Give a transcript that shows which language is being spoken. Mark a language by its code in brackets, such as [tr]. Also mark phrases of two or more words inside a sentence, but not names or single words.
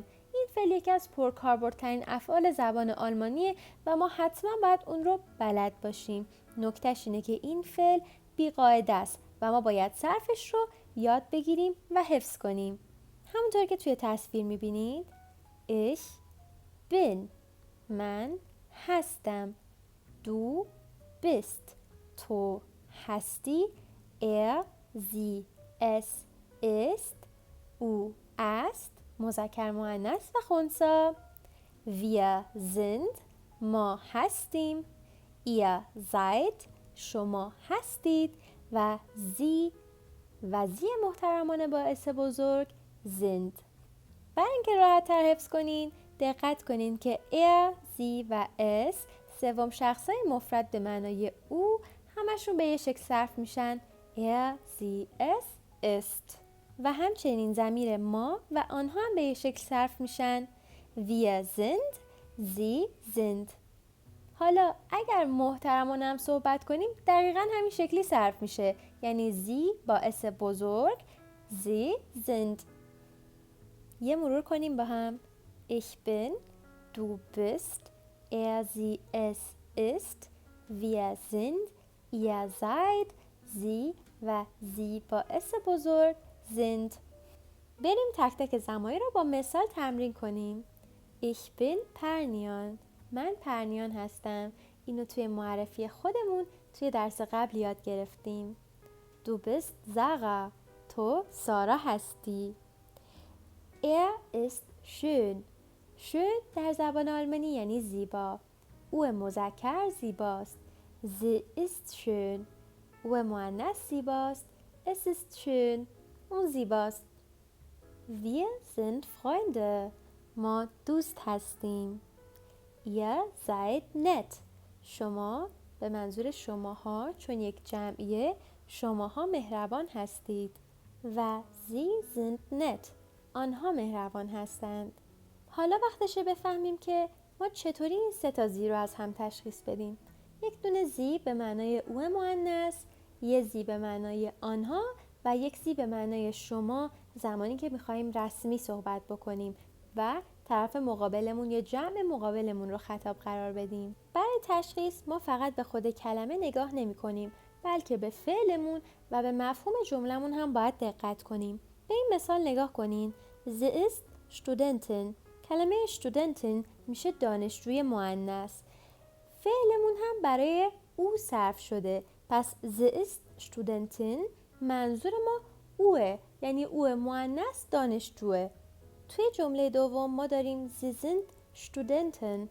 [fa] این فعل یکی از پرکاربردترین افعال زبان آلمانیه و ما حتما باید اون رو بلد باشیم. نکتهش اینه که این فعل بی‌قاعده است و ما باید صرفش رو یاد بگیریم و حفظ کنیم. همونطور که توی تصویر میبینید، [de] ich bin، [fa] من هستم. [de] Du bist، [fa] تو هستی. [de] Er، sie، es ist، [fa] او است، مذکر مؤنث و خنثی. [de] Wir sind، [fa] ما هستیم. [de] ihr seid، [fa] شما هستید. و sie محترمانه با اس بزرگ sind. برای اینکه راحت تر حفظ کنین دقت کنین که [de] er، sie [fa] و es سوم شخصای مفرد به معنای او همشون به یه شکل صرف میشن [de] er، sie، es ist. [fa] و همچنین ضمیر ما و آنها هم به یه شکل صرف میشن [de] wir sind، sie sind. [fa] حالا اگر محترمانه هم صحبت کنیم دقیقاً همین شکلی صرف میشه، یعنی sie با اس بزرگ، [de] sie sind. [fa] یه مرور کنیم با هم. [de] Ich bin، du bist، er، sie، es ist، wir sind، ihr seid، sie و sie [fa] با اس بزرگ [de] sind. [fa] بریم تک تک ضمایر رو با مثال تمرین کنیم. [de] Ich bin [fa] پرنیان، من پرنیان هستم. اینو توی معرفی خودمون توی درس قبل یاد گرفتیم. [de] Du bist Sarah، [fa] تو سارا هستی. [de] Er ist schön، [fa] schön در زبان آلمانی یعنی زیبا. او مذکر زیباست. [de] Sie ist schön، [fa] او مؤنث زیباست. [de] Es ist schön، [fa] اون زیباست. [de] Wir sind Freunde، [fa] ما دوست هستیم. [de] Ihr seid nett، [fa] شما به منظور شماها چون یک جمعیه، شماها مهربان هستید. [de] و Sie sind nett، [fa] آنها مهربان هستند. حالا وقتشه بفهمیم که ما چطوری این 3 تا زی رو از هم تشخیص بدیم. یک دونه زی به معنای او مؤنث، یه زی به معنای آنها و یک زی به معنای شما زمانی که می‌خوایم رسمی صحبت بکنیم و طرف مقابلمون یا جمع مقابلمون رو خطاب قرار بدیم. برای تشخیص ما فقط به خود کلمه نگاه نمی‌کنیم، بلکه به فعلمون و به مفهوم جملمون هم باید دقت کنیم. به این مثال نگاه کنین. [de] Sie ist Studentin، [fa] کلمه Studentin میشه دانشجوی مؤنث. فعلمون هم برای او صرف شده، پس [de] Sie ist Studentin [fa] منظور ما اوه، یعنی او مؤنث دانشجوه. توی جمله دوم ما داریم [de] Sie sind Studenten.